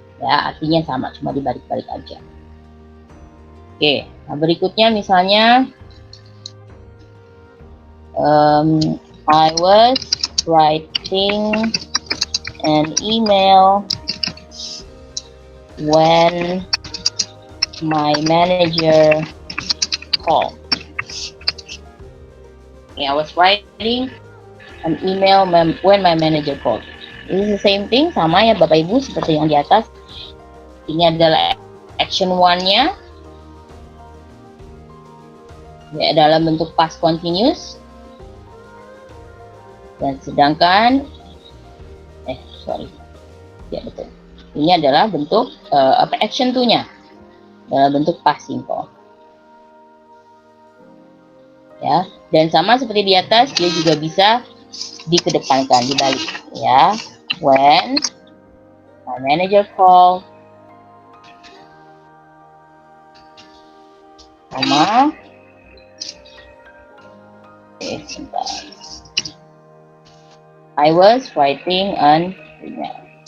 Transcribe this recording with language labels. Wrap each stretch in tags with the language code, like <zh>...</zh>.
<id>Ya, artinya sama, cuma dibalik-balik aja. Oke, nah berikutnya misalnya</id> <en>I was writing an email when my manager called. Okay, I was writing an email when my manager called. This is the same thing,</en> <id>sama ya Bapak Ibu seperti yang di atas. Ini adalah action one-nya. Ya, dalam bentuk past continuous. Dan sedangkan ya betul, ini adalah bentuk action 2-nya dalam bentuk past simple ya, dan sama seperti di atas dia juga bisa dikedepankan, dibalik ya.</id> <en>When my manager called,</en> <id>sama sebentar,</id> <en>I was writing an email.</en>